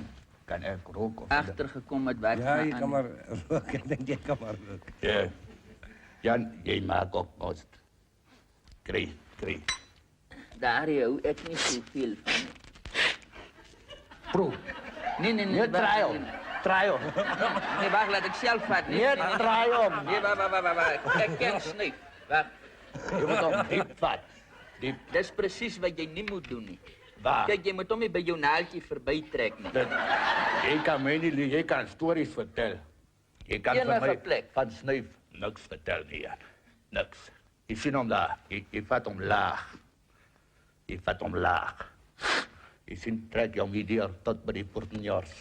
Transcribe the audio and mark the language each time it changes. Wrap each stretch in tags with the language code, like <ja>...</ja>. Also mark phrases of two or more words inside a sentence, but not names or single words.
<af>kan ek rook of agtergekom het wat Ja, jy gaan kan maar rook, ek dink jy kan maar rook. Ja. Jan, jy maak ook most. Kry. Daar hou ek nie soveel van. Proef. Nee, Jy trial. Draai om.</af> <nl>Nee, wacht, laat ik zelf vat.</nl> <af>Nee, draai om.</af> <nl>Nee, wacht. Ik ken snuif. Wacht. Je moet hem diep vat. Diep. Dat is precies wat je niet moet doen.</nl> <af>Nie. Waar?</af> <nl>Kijk, je moet hem niet bij je naaltje voorbij trekken.</nl> <af>Jy kan my nie, jy kan stories vertel. Jy kan vir Enige my plek. van snuif niks vertel nie, Jan. Niks. Jy sien hom daar. Jy vat hom laag. Jy vat hom laag. Jy sien, trek jou deur tot by die portenjaars.</af>